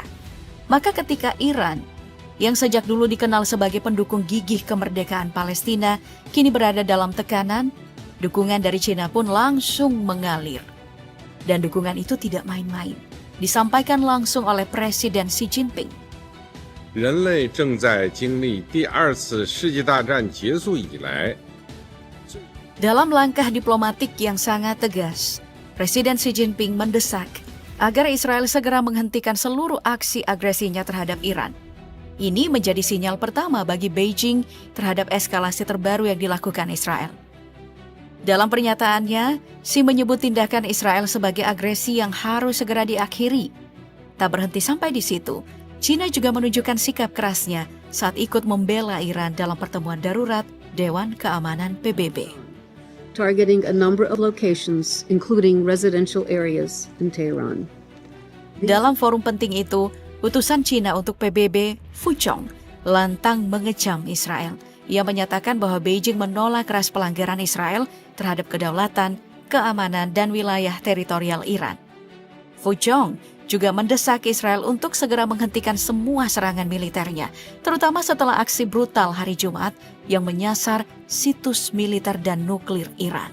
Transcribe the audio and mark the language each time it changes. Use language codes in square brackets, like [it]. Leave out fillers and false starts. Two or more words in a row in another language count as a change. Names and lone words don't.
[id] Maka ketika Iran, yang sejak dulu dikenal sebagai pendukung gigih kemerdekaan Palestina, kini berada dalam tekanan, dukungan dari China pun langsung mengalir. Dan dukungan itu tidak main-main. Disampaikan langsung oleh Presiden Xi Jinping. [zh] 人类正在经历第二次世界大战结束以来 [id] Dalam langkah diplomatik yang sangat tegas, Presiden Xi Jinping mendesak agar Israel segera menghentikan seluruh aksi agresinya terhadap Iran. Ini menjadi sinyal pertama bagi Beijing terhadap eskalasi terbaru yang dilakukan Israel. Dalam pernyataannya, Xi menyebut tindakan Israel sebagai agresi yang harus segera diakhiri. Tak berhenti sampai di situ, China juga menunjukkan sikap kerasnya saat ikut membela Iran dalam pertemuan darurat Dewan Keamanan PBB. [en] Targeting a number of locations, including residential areas in Tehran. [id] Dalam forum penting itu, utusan China untuk PBB, Fu Chong, lantang mengecam Israel. Ia menyatakan bahwa Beijing menolak keras pelanggaran Israel terhadap kedaulatan, keamanan, dan wilayah teritorial Iran. Fu Zhong juga mendesak Israel untuk segera menghentikan semua serangan militernya, terutama setelah aksi brutal hari Jumat yang menyasar situs militer dan nuklir Iran.